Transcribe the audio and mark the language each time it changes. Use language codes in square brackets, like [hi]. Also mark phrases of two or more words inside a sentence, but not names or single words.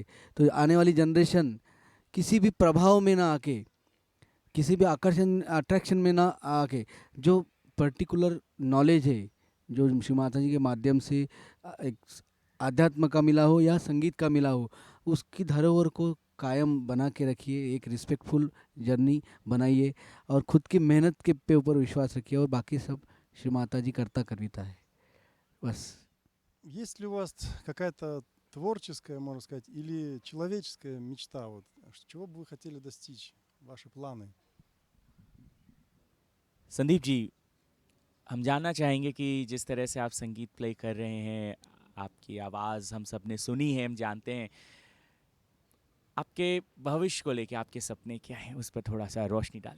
[hi] तो आने वाली जनरेशन किसी भी प्रभाव में ना आके, किसी भी आकर्षण अट्रैक्शन में ना आके, जो [en] particular knowledge [hi] है जो श्री माता जी के माध्यम से एक आध्यात्म का मिला हो या संगीत का मिला हो, उसकी धरोहर को कायम बना के रखिए, एक [en] respectful journey [hi] बनाइए और खुद की मेहनत के ऊपर विश्वास रखिए, और बाकी सब श्री माता जी करता करता है बस। [ru] Есть ли у вас какая-то творческая, можно сказать, или человеческая мечта? Вот, чего бы вы хотели достичь? Ваши планы? [hi] संदीप जी, हम जानना चाहेंगे कि जिस तरह से आप संगीत प्ले कर रहे हैं, आपकी आवाज़ हम सब ने सुनी है, हम जानते हैं, आपके भविष्य को लेके आपके सपने क्या हैं, उस पर थोड़ा सा रोशनी डालें।